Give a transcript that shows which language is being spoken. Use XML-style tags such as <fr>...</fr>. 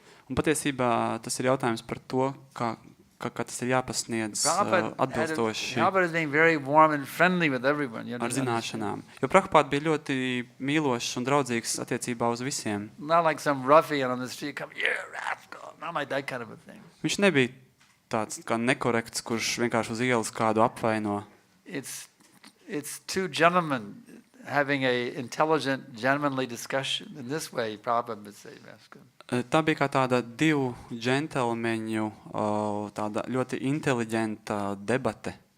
<lv>Un patiesībā tas ir jautājums par to, kā tas ir jāpasniedz atbilstoši</lv> <en>Prabhupada is being very warm and friendly with everyone. You</en> <lv>ar</lv> <en>understand?</en> <lv>zināšanām. Jo Prabhupada bija ļoti mīlošs un draudzīgs attiecībā uz visiem.</lv> <en>Not like some ruffian on the street come, yeah, rascal. Not like that kind of a thing.</en> <lv>Viņš nebija tāds kā nekorekts, kurš vienkārši uz ielas kādu apvaino.</lv> <en>It's two gentlemen having a intelligent, gentlemanly discussion. In this way, Prabhupada would say, rascal.</en> <lv>Tā bija kā tāda divu džentelmeņu, tāda ļoti inteliģenta debate.</lv>